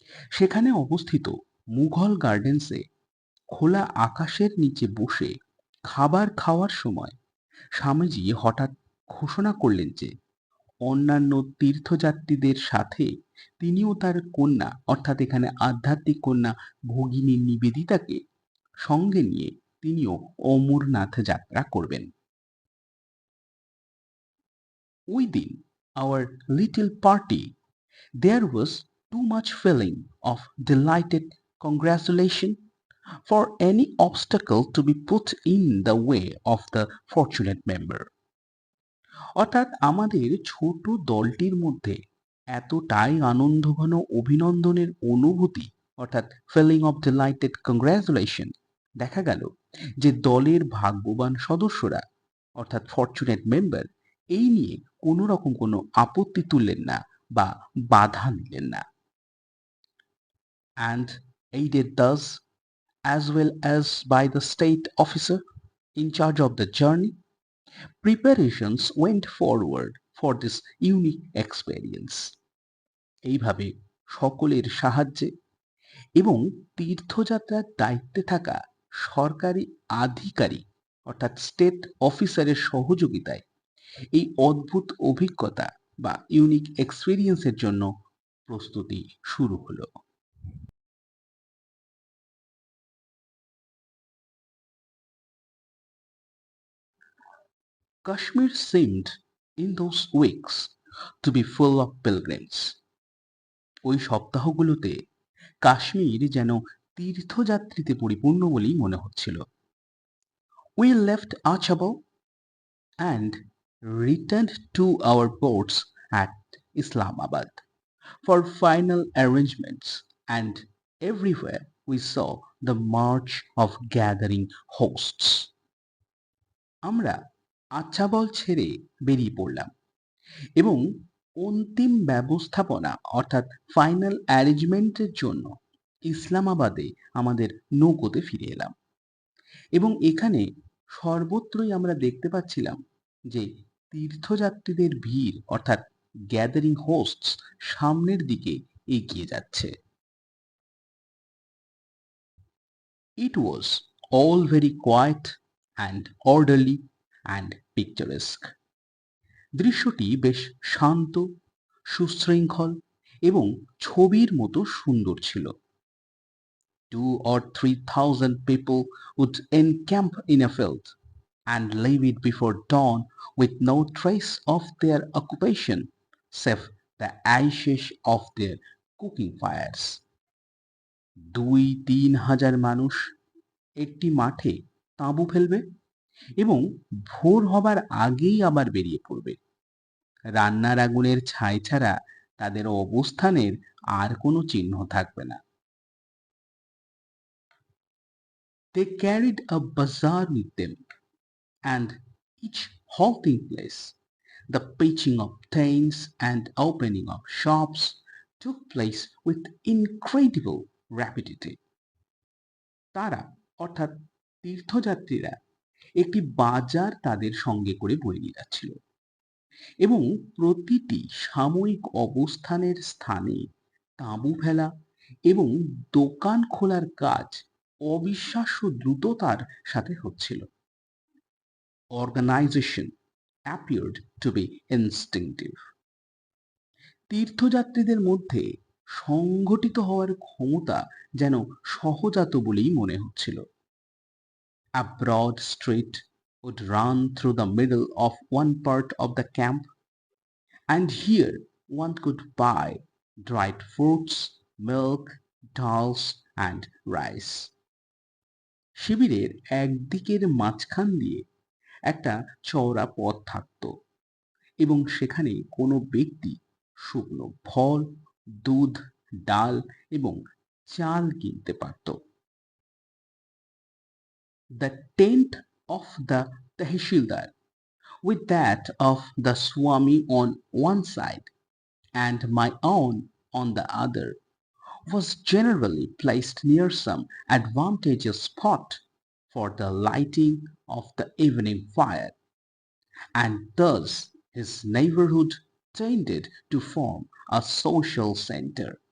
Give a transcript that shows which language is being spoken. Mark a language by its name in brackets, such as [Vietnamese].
[Bangla] সেখানে অবস্থিত মুঘল গার্ডেন্সে খোলা আকাশের নিচে বসে খাবার খাওয়ার সময় স্বামীজি হঠাৎ ঘোষণা করলেন যে অন্যান্য তীর্থযাত্রীদের সাথে তিনিও তার কন্যা অর্থাৎ এখানে আধ্যাত্মিক কন্যা ভগিনী নিবেদিতাকে সঙ্গে নিয়ে তিনিও অমরনাথ যাত্রা করবেন। [English] Within our little party there was too much feeling of delighted congratulation for any obstacle to be put in the way of the fortunate member. [Bangla] অর্থাৎ আমাদের ছোট দলটির মধ্যে এতটাই আনন্দঘন অভিনন্দনের অনুভূতি অর্থাৎ [English] feeling of delighted congratulation [Bangla] দেখা গেল যে দলের ভাগ্যবান সদস্যরা অর্থাৎ [English] fortunate member [Bangla] এই নিয়ে কোনো রকম কোনো আপত্তি তুললেন না বা বাধা নিলেন না। [English] And aided thus as well as by the state officer in charge of the journey, preparations went forward for this unique experience. [Bangla] এইভাবে সকলের সাহায্যে এবং তীর্থযাত্রার দায়িত্বে থাকা সরকারি আধিকারিক অর্থাৎ [English] state অফিসারের [Bangla] সহযোগিতায় এই অদ্ভুত অভিজ্ঞতা বা [English] unique এক্সপেরিয়েন্সের [Bangla] জন্য প্রস্তুতি শুরু হলো। [English] Kashmir seemed in those weeks to be full of pilgrims. [Bangla] ওই সপ্তাহগুলোতে কাশ্মীর যেন তীর্থযাত্রীতে পরিপূর্ণ বলেই মনে হচ্ছিল। [English] We left Achabal and returned to our boats at Islamabad for final arrangements, and everywhere we saw the march of gathering hosts. [Bangla] আমরা আচ্ছাবল ছেড়ে বেরিয়ে পড়লাম এবং অন্তিম ব্যবস্থাপনা অর্থাৎ [English] final অ্যারেঞ্জমেন্টের [Bangla] জন্য ইসলামাবাদে আমাদের নৌকোতে ফিরে এলাম এবং এখানে সর্বত্রই আমরা দেখতে পাচ্ছিলাম যে তীর্থযাত্রীদের ভিড় অর্থাৎ [English] gathering hosts [Bangla] সামনের দিকে এগিয়ে যাচ্ছে। [English] It was all very quiet and orderly and picturesque. [Bangla] দৃশ্যটি বেশ শান্ত, সুশৃঙ্খল এবং ছবির মতো সুন্দর ছিল। [English] 2 or 3,000 people would encamp in a field and leave it before dawn with no trace of their occupation save the ashes of their cooking fires. [Bangla] 2-3 হাজার মানুষ একটি মাঠে তাঁবু ফেলবে এবং ভোর হবার আগেই আবার বেরিয়ে পড়বে। রান্নার আগুনের ছাই ছাড়া তাদের অবস্থানের আর কোনো চিহ্ন থাকবে না। [English] They carried a bazaar with them, and each halting place, the pitching of tents and opening of shops took place with incredible rapidity. [Bangla] তারা অর্থাৎ তীর্থযাত্রীরা একটি বাজার তাদের সঙ্গে করে বয়ে নিয়ে যাচ্ছিল এবং প্রতিটি সাময়িক অবস্থানের স্থানে তাঁবু ফেলা এবং দোকান খোলার কাজ অবিশ্বাস্য দ্রুততার সাথে হচ্ছিল। [English] Organization appeared to be instinctive. [Bangla] তীর্থযাত্রীদের মধ্যে সংগঠিত হওয়ার ক্ষমতা যেন সহজাত বলেই মনে হচ্ছিল। [English] A broad street would run through the middle of one part of the camp, and here one could buy dried fruits, milk, dals, and rice. [Bangla] শিবিরের একদিকের মাঝখান দিয়ে একটা চওড়া পথ থাকত এবং সেখানে কোনো ব্যক্তি শুকনো ফল, দুধ, ডাল এবং চাল কিনতে পারত। [English] The tent of the Tehsildar with that of the Swami on one side and my own on the other was generally placed near some advantageous spot for the lighting of the evening fire, and thus his neighborhood tended to form a social center.